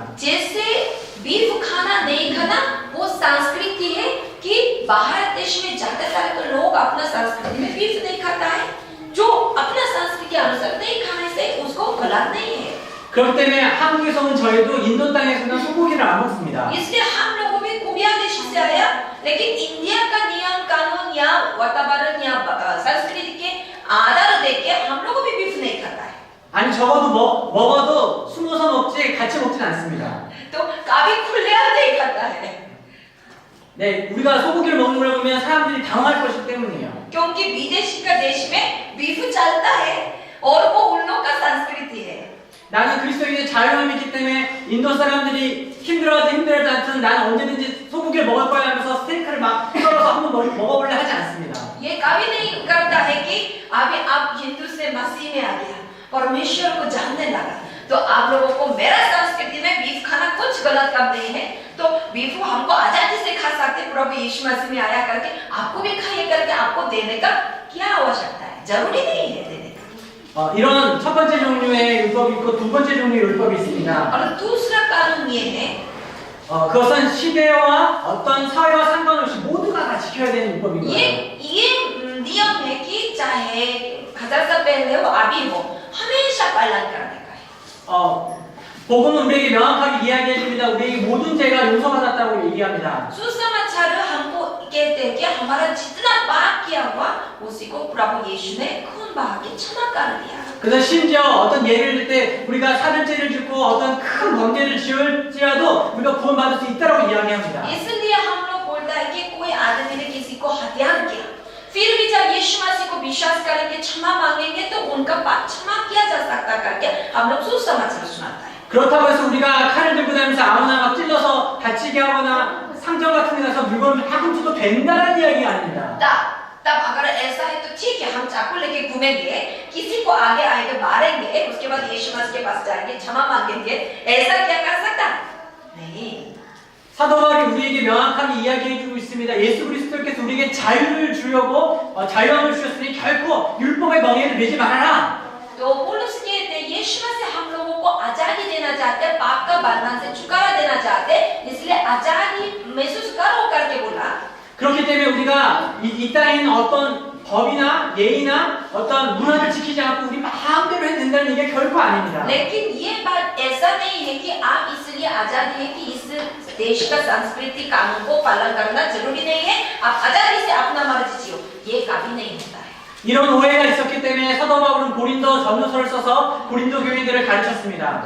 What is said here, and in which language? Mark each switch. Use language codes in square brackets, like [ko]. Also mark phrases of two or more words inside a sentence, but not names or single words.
[hi] जैसे बीफ खाना नहीं खाना वो संस्कृति है कि भारत देश में ज्यादातर तो लोग अपना संस्कृति में बीफ नहीं खाता है, जो अपना संस्कृति के अनुसार नहीं खाने से उसको गलत नहीं है. [ko] 그렇기 때문에 한국에서 온 저희도 인도 땅에서는 소고기를 안 먹습니다. [hi] इसलिए हम लोगों भी कोरिया देश से आया, लेकिन इंडिया का नियम कानून या वातावरण या संस्कृति के आधार देके हम लोग भी बीफ नहीं खाता है. [ko] 아니 적어도 먹어도 숨어서 먹지 같이 먹진 않습니다. [hi] तो कभी खुलेआम नहीं खाता है. [ko] 네, 우리가 소고기를 먹는 걸 보면 사람들이 당황할 것이기 때문이에요. [hi] क्योंकि विदेशी का देश में बीफ चलता है और वो उन लोग का संस्कृति है. [ko] 나는 그리스도인의 자유함이 있기 때문에 인도 사람들이 힘들어도 않든 나는 언제든지 소고기를 먹을 거야 하면서 스테이크를 막 썰어서 한번 먹어볼래 하지 않습니다. [hi] ये कभी नहीं करता है कि अभी आप हिंदू से मसीह में आ गया परमेश्वर को जानने लगा तो आप लोगों को मेरा संस्कृति में बीफ खाना कुछ गलत काम नहीं है तो बीफ हमको आजादी से खा सकते प्रभु यीशु मसीह में आया करके आपको भी खाइए करके आपको देने का क्या आवश्यकता है जरूरी नहीं है देने का [ko] 이런 첫 번째 종류의 율법이 있고 두 번째 종류의 율법이 있습니다. [hi] और दूसरा कानून ये है [ko] 그것은 시대와 어떤 사회와 상관없이 모두가 다 지켜야 되는 율법인 거예요. [hi] ये नियम है कि चाहे 1000 साल पहले हो अभी हो हमेशा पालन करने का है [ko] 복음은 우리에게 명확하게 이야기해 줍니다. 우리에게 모든 죄가 용서받았다고 얘기합니다. [hi] सुसमाचार हमको कहते हैं कि हमारा जितना पाप किया हुआ उसी को प्रभु यीशु ने खून बहा के क्षमा कर दिया [ko] 그래서 심지어 어떤 예를 들 때 우리가 살인죄를 짓고 어떤 큰 범죄를 지을지라도 우리가 구원받을 수 있다고 이야기합니다. [hi] इसलिए हम लोग बोलता है कि कोई आदमी ने किसी को हत्या किया फिर भी जब यीशु मसीह को विश्वास करेंगे क्षमा मांगेंगे तो उनका पाप क्षमा किया जा सकता करके हम लोग सुसमाचार सुनाता है [ko] 그렇다고 해서 우리가 칼을 들고 다니면서 아무나 막 찔러서 다치게 하거나 상점 같은 데 가서 물건을 막 훔쳐도 된다는 이야기가 아닙니다. [hi] तब अगर ऐसा है तो ठीक है हम चाकू लेके घूमेंगे किसी को आगे आएंगे मारेंगे उसके बाद यीशु मसीह के पास जाएंगे क्षमा मांगेंगे ऐसा क्या कर सकता नहीं [ko] 사도 바울이 우리에게 명확하게 이야기해 주고 있습니다. 예수 그리스도께서 우리에게 자유를 주려고 자유함을 주셨으니 결코 율법의 멍에를 매지 말아라. [hi] तो पौलुस कहते हैं यीशु मसीह हम लोगों को आजादी देना चाहते हैं पाप का बंधन से छुटकारा देना चाहते हैं इसलिए आजादी महसूस करो करके बोला [ko] 그렇기 때문에 우리가 이 땅에 있는 어떤 법이나 예의나 어떤 문화를 지키지 않고 우리 마음대로 해도 된다는 얘기가 결코 아닙니다. [hi] लेकिन ये बात ऐसा नहीं है कि आप इसलिए आजादी है कि इस देश का संस्कृति कानून को पालन करना जरूरी नहीं है आप आजादी से अपना मर्जी जियो ये कभी नहीं होता है [ko] 이런 오해가 있었기 때문에 사도 바울은 고린도 전서를 써서 고린도 교인들을 가르쳤습니다.